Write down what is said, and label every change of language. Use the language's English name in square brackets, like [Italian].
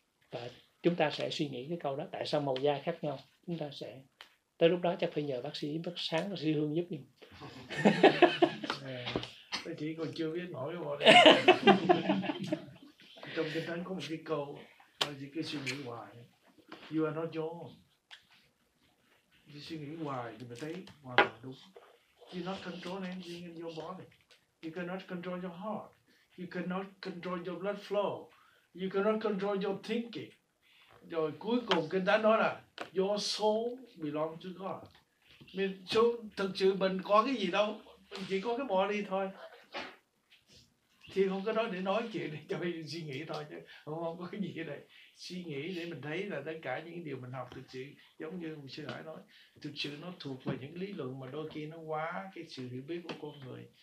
[Vietnamese] Và chúng ta sẽ suy nghĩ cái câu đó, tại sao màu da khác nhau. Chúng ta sẽ tới lúc đó chắc phải nhờ bác Sáng, bác sĩ Hương giúp mình. Tôi chỉ còn chưa biết nổi cái bộ đấy. Trong Kinh Thánh có một cái câu, cái suy nghĩ hoài, [English] you are not your own. [Vietnamese] Suy nghĩ hoài thì mình thấy hoàn toàn đúng. [English] You cannot control anything in your body. You cannot control your heart. You cannot control your blood flow. You cannot control your thinking. [Vietnamese] Rồi cuối cùng Kinh Thánh nói là [English] your soul belongs to God. [Vietnamese] Thực sự mình có cái gì đâu, mình chỉ có cái body thôi. Thì không có nói chuyện để cho mình suy nghĩ thôi chứ không có cái gì đây. Suy nghĩ để mình thấy là tất cả những điều mình học thực sự, giống như một sư hỏi nói, thực sự nó thuộc vào những lý luận mà đôi khi nó quá cái sự hiểu biết của con người.